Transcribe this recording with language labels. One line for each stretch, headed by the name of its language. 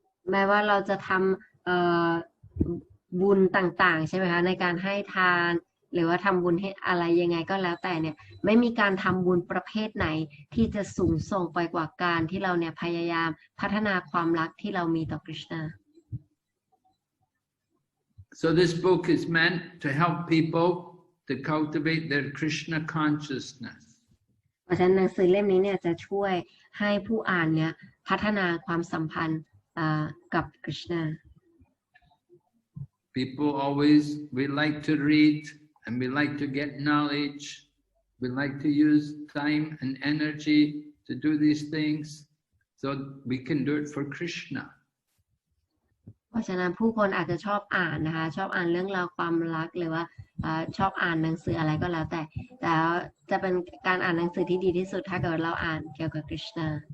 Thai: แม้ว่าเราจะทำบุญต่างๆใช่ไหมคะในการให้ทานหรือว่าทำบุญให้อะไรยังไงก็แล้วแต่เนี่ยไม่มีการทำบุญประเภทไหนที่จะสูงส่งไปกว่าการที่เราเนี่ยพยายามพัฒนาความรักที่เรามีต่อคริชนา
English: So this book is meant to help people to cultivate their Krishna consciousness.
Thai: เพราะฉะนั้นหนังสือเล่มนี้เนี่ยจะช่วยให้ผู้อ่านเนี่ยพัฒนาความสัมพันธ์กับคริชนา
English: People always, we like to read and we like to get knowledge. We like to use time and energy to do these things so we can do it for Krishna.
Thai: เพราะฉะนั้นผู้คนอาจจะชอบอ่านนะคะชอบอ่านเรื่องราวความรักหรือว่าชอบอ่านหนังสืออะไรก็แล้วแต่จะเป็นการอ่านหนังสือที่ดีที่สุดถ้าเกิดเราอ่านเกี่ยวกับคริชนา